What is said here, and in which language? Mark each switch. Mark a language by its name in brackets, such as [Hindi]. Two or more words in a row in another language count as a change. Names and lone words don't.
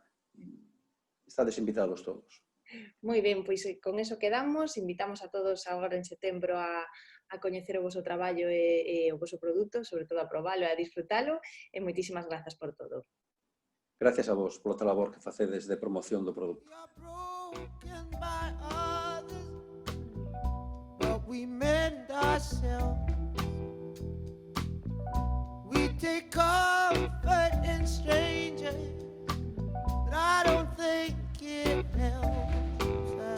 [Galician] Estades invitados todos. Moi ben, pois con eso quedamos. Invitamos a todos agora en setembro a coñecer o voso traballo e o voso produto, sobre todo a probalo e a disfrutalo. E moitísimas grazas por todo. Gracias a vos polo labor que facedes de promoción do produto. [English] We mend ourselves. We take comfort in strangers, but I don't think it helps.